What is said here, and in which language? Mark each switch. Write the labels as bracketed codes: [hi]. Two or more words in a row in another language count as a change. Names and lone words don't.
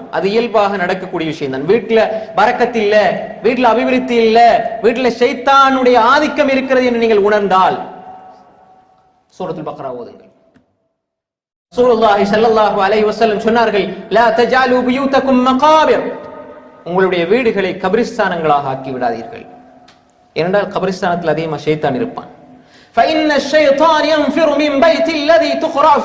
[ta] அது இயல்பாக நடக்கக்கூடிய விஷயம் தான். வீட்டுல பரக்கத்து இல்ல, வீட்டுல அபிவிருத்தி இல்ல, வீட்டுல ஷைத்தானுடைய ஆதிக்கம் இருக்கிறது என்று நீங்கள் உணர்ந்தால் சூரத்துல் பக்ரா ஓதுங்கள். [ar] رسول الله صلى الله عليه وسلم [ta] சொன்னார்கள், [ar] لا تجعلوا بيوتكم مقابر, [ta] உங்களுடைய வீடுகளை கபிரிஸ்தானங்களாக ஆக்கி விடாதீர்கள். ஏனென்றால் கபிரிஸ்தானத்தில் அதிகமாக ஷைத்தான் இருப்பான். [ar] فإن الشيطان ينفر من بيت الذي تقرأ فيه